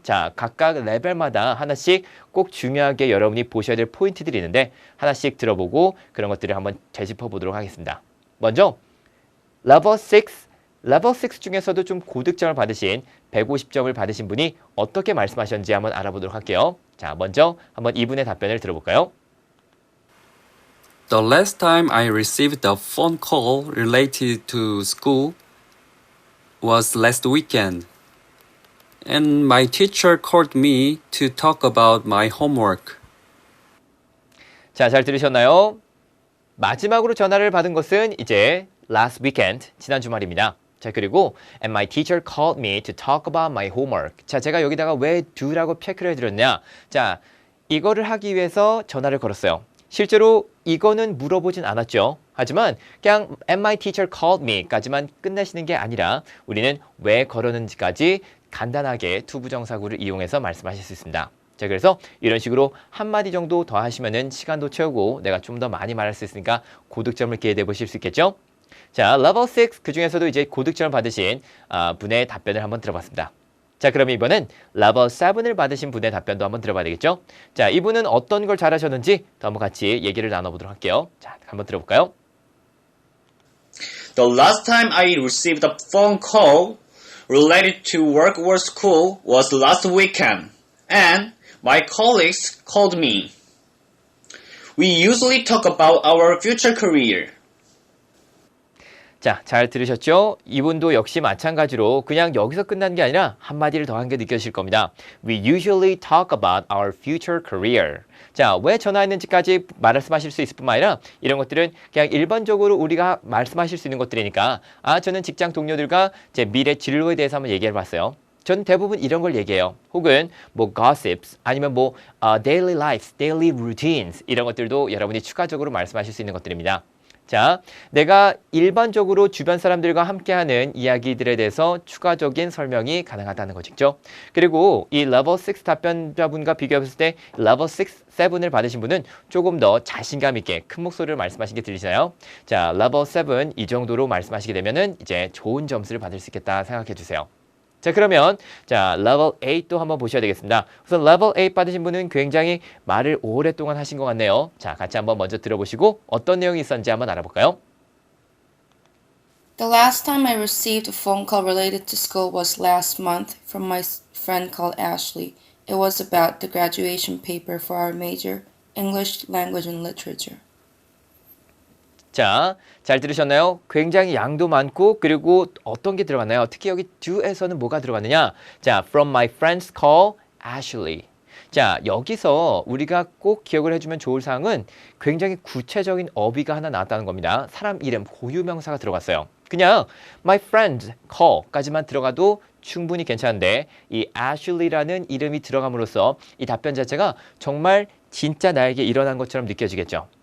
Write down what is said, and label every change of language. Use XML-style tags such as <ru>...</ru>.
<ko>자, 각각 레벨마다 하나씩 꼭 중요하게 여러분이 보셔야 될 포인트들이 있는데 하나씩 들어보고 그런 것들을 한번 되짚어 보도록 하겠습니다. 먼저 레벨 6 중에서도 좀 고득점을 받으신 150점을 받으신 분이 어떻게 말씀하셨는지 한번 알아보도록 할게요. 자, 먼저 한번 이분의 답변을 들어볼까요?</ko> <en>The last time I received a phone call related to school was last weekend, and my teacher called me to talk about my homework.</en> <ko>자, 잘 들으셨나요? 마지막으로 전화를 받은 것은 이제</ko> <en>last weekend,</en> <ko>지난 주말입니다. 자, 그리고</ko> <en>and my teacher called me to talk about my homework.</en> <ko>자, 제가 여기다가 왜 do라고 체크를 해드렸냐? 자, 이거를 하기 위해서 전화를 걸었어요. 실제로 이거는 물어보진 않았죠. 하지만 그냥</ko> <en>and my teacher called me</en> <ko>까지만 끝내시는 게 아니라 우리는 왜 걸었는지까지 간단하게 투부정사구를 이용해서 말씀하실 수 있습니다. 자, 그래서 이런 식으로 한마디 정도 더 하시면은 시간도 채우고 내가 좀 더 많이 말할 수 있으니까 고득점을 기대해 보실 수 있겠죠? 자, 레벨 6 그중에서도 이제 고득점을 받으신 분의 답변을 한번 들어봤습니다. 자, 그럼 이번엔 레벨 7을 받으신 분의 답변도 한번 들어봐야 되겠죠? 자, 이분은 어떤 걸 잘하셨는지 또 한번 같이 얘기를 나눠보도록 할게요. 자, 한번 들어볼까요?</ko> <en>The last time I received a phone call related to work or school was last weekend, and my colleagues called me. We usually talk about our future career.</en> <ko>자, 잘 들으셨죠? 이분도 역시 마찬가지로 그냥 여기서 끝난 게 아니라 한마디를 더 한 게 느껴지실 겁니다.</ko> <en>We usually talk about our future career.</en> <ko>자, 왜 전화했는지까지 말씀하실 수 있을 뿐만 아니라 이런 것들은 그냥 일반적으로 우리가 말씀하실 수 있는 것들이니까 저는 직장 동료들과 제 미래 진로에 대해서 한번 얘기해 봤어요. 저는 대부분 이런 걸 얘기해요. 혹은 뭐 gossips 아니면 뭐</ko> <en>daily lives, daily routines</en> <ko>이런 것들도 여러분이 추가적으로 말씀하실 수 있는 것들입니다. 자, 내가 일반적으로 주변 사람들과 함께하는 이야기들에 대해서 추가적인 설명이 가능하다는 거죠. 그리고 이 레벨 6 답변자분과 비교해봤을 때 레벨 6, 7을 받으신 분은 조금 더 자신감 있게 큰 목소리로 말씀하신 게 들리시나요? 자, 레벨 7 이 정도로 말씀하시게 되면은 이제 좋은 점수를 받을 수 있겠다 생각해 주세요. 자, 그러면 레벨 8도 한번 보셔야 되겠습니다. 우선 레벨 8 받으신 분은 굉장히 말을 오랫동안 하신 것 같네요. 자, 같이 한번 먼저 들어보시고 어떤 내용이 있었는지 한번 알아볼까요?</ko> <en>The last time I received a phone call related to school was last month from my friend called Ashley. It was about the graduation paper for our major, English Language and Literature.</en> <ko>자, 잘 들으셨나요? 굉장히 양도 많고 그리고 어떤 게 들어갔나요? 특히 여기 do에서는 뭐가 들어갔느냐?</ko> <en>자, from my friend's call, Ashley.</en> <ko>자, 여기서 우리가 꼭 기억을 해주면 좋을 사항은 굉장히 구체적인 어휘가 하나 나왔다는 겁니다. 사람 이름, 고유명사가 들어갔어요. 그냥</ko> <en>my friend call</en> <ko>까지만 들어가도 충분히 괜찮은데 이 Ashley라는 이름이 들어감으로써 이 답변 자체가 정말 진짜 나에게 일어난 것처럼 느껴지겠죠.</ko>